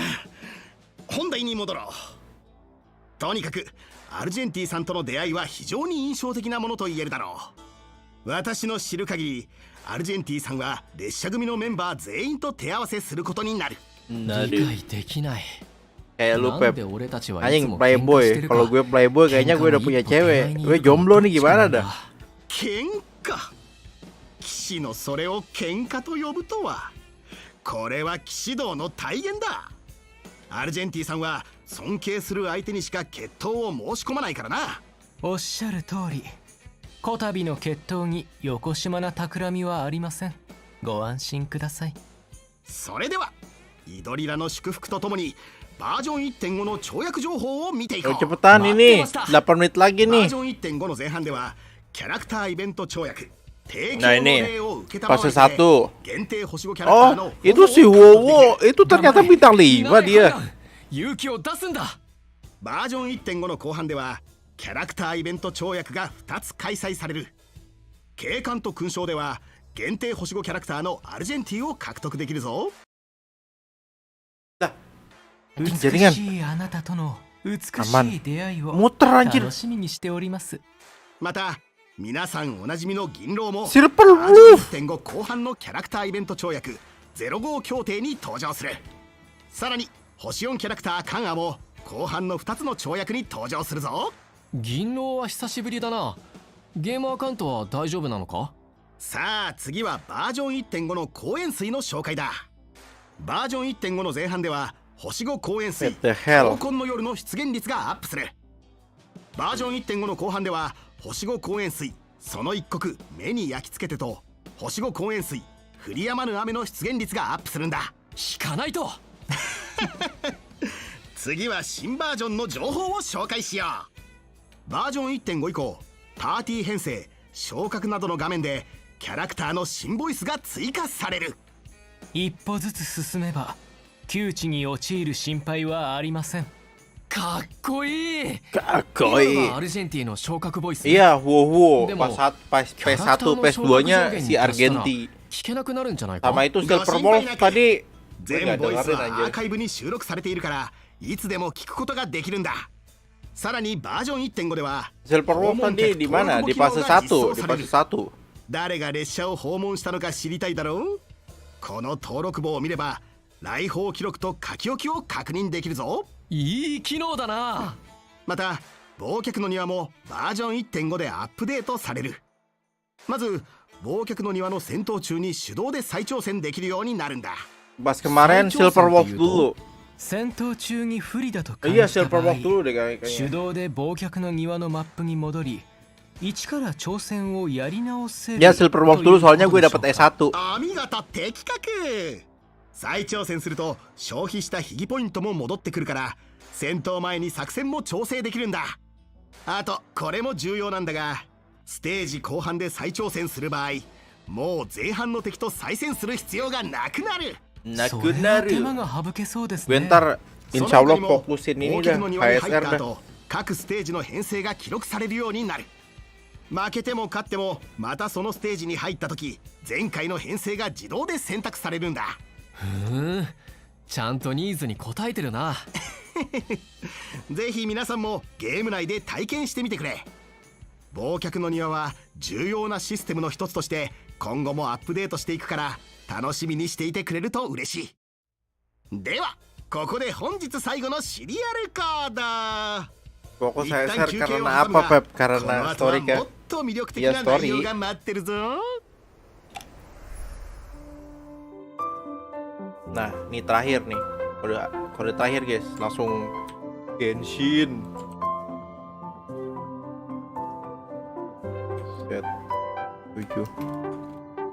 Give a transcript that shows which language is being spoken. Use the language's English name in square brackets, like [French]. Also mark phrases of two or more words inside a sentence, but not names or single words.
[Japanese] 本題に戻ろう。とにかくアルジェンティさんとの出会いは非常に印象的なものと言えるだろう。私の知る限りアルジェンティさんは列車組のメンバー全員と手合わせすることになる。理解できない。 [Indonesian] Kayak lu Pep, anjing Playboy. Kalau gue Playboy kayaknya gue udah punya cewek. Gue jomblo nih gimana dah? [Japanese] 喧嘩、騎士のそれを喧嘩と呼ぶとは、これは騎士道の体現だ。アルジェンティさんは尊敬する相手にしか決闘を申し込まないからな。おっしゃる通り、こたびの決闘によこしまな企みはありません。ご安心ください。それではイドリラの祝福とともにバージョン 1.5 の跳躍情報を見ていこう。 [Indonesian] Cepetan ini, 8 menit lagi [Japanese] バー [Indonesian] nih. [Japanese] ジョン 1.5 の前半ではキャラクターイベント跳躍、提供 [Indonesian] Nah [Japanese] の [Indonesian] ini [Japanese] 例を受けたまわ [Indonesian] fase [Japanese] りで [Indonesian] 1. [Japanese] 限定星5キャラクター [Indonesian] Oh, [Japanese] の [Indonesian] itu si Wowo itu ternyata bintang 5 dia. [Japanese] 勇気を出すんだ。バージョン 1.5 の後半ではキャラクターイベント跳躍が2つ開催される。警官と勲章では限定星5キャラクターのアルジェンティを獲得できるぞ。美 [Indonesian] Jaringan [Japanese] しいあなたとの美し [Indonesian] Aman [Japanese] い出会いを [Indonesian] muter anjir. [Japanese] 楽しみにしております。また皆さんおなじみの銀狼も [Indonesian] Silver [Japanese] バージョン [Indonesian] Wolf. [Japanese] 1.5 後半のキャラクターイベント跳躍05協定に登場する。さらに星4キャラクターカンアも後半の2つの跳躍に登場するぞ。銀狼は久しぶりだな。ゲームアカウントは大丈夫なのか？さあ次はバージョン 1.5 の公演水の紹介だ。バージョン 1.5 の前半では星5公演水 [English] What the hell? [Japanese] 黄金の夜の出現率がアップする。バージョン 1.5 の後半では星5公演水その一刻目に焼き付けてと星5公演水降り止まぬ雨の出現率がアップするんだ。引かないと。次は新バージョンの情報を紹介しよう。バージョン 1.5 以降パーティー編成昇格などの画面でキャラクターの新ボイスが追加される。一歩ずつ進めば窮地に陥る心配はありません。かっこいい。 Kakoi. 今のはアルジェンティの昇格ボイス。 [Indonesian] Iya, Wowo. Demo. Pas PS1, PS2 nya si Argenti. [Japanese] 聞けなくなるんじゃないか。 [Indonesian] Sama itu Silver Wolf tadi. Gue [Japanese] 全 [Indonesian] gak [Japanese] ボイス [Indonesian] dengerin [Japanese] はアー [Indonesian] anjir. [Japanese] カイブに収録されているからいつでも聞くことができるんだ。さらにバージョン 1.5 では [Indonesian] Silver Wolf tadi di mana? Di fase 1. Di fase 1. [Japanese] 誰が列車を訪問したのか知りたいだろう。この登録簿を見れば来訪記録と書き置きを確認できるぞ。いい機能だな。また忘却の庭もバージョン 1.5 でアップデートされる。まず忘却の庭の戦闘中に手動で再挑戦できるようになるんだ。 [Indonesian] Pas kemarin Silver Wolf dulu. [Japanese] 戦闘中に不利だと感 [Indonesian] Iya [Japanese] じた [Indonesian] Silver [Japanese] 場合 [Indonesian] Wolf dulu deh [Japanese] 手 [Indonesian] kayaknya. [Japanese] 動で忘却の庭のマップに戻り一から挑戦をやり直せる。 [Indonesian] Ya Silver Wolf dulu soalnya gue dapet S1. 網型的確。 [Japanese] 再挑戦すると消費した秘技ポイントも戻ってくるから戦闘前に作戦も調整できるんだ。あとこれも重要なんだがステージ後半で再挑戦する場合もう前半の敵と再戦する必要がなくなる。それは手間が省けそうですね。 [Indonesian] Gue ntar [Japanese] その [Indonesian] insya [Japanese] 他 [Indonesian] Allah [Japanese] にも [Indonesian] fokusin ini [Japanese] 忘 [Indonesian] dah [Japanese] 却の庭に入っ [Indonesian] KSR [Japanese] た [Indonesian] dah. [Japanese] 後各ステージの編成が記録されるようになる。負けても勝ってもまたそのステージに入った時前回の編成が自動で選択されるんだ。ちゃんとニーズに応えてるな。ぜひ皆さんもゲーム内で体験してみてくれ。忘却の庭は重要なシステムの一つとして今後もアップデートしていくから楽しみにしていてくれると嬉しい。ではここで本日最後のシリアルコード。 [Indonesian] Pokok [Japanese] 一 [Indonesian] saya [Japanese] 旦 [Indonesian] share [Japanese] 休憩を [Indonesian] karena [Japanese] 挟む [Indonesian] apa [Japanese] が [Indonesian] Pep? [Japanese] この [Indonesian] Karena [Japanese] 後は [Indonesian] story [Japanese] もっ [Indonesian] kan. [Japanese] と魅力的 [Indonesian] Iya [Japanese] な [Indonesian] story. [Japanese] 内容が待ってるぞ。 [Indonesian] Nah, ini terakhir nih. Kode terakhir guys, langsung Genshin. Set 7.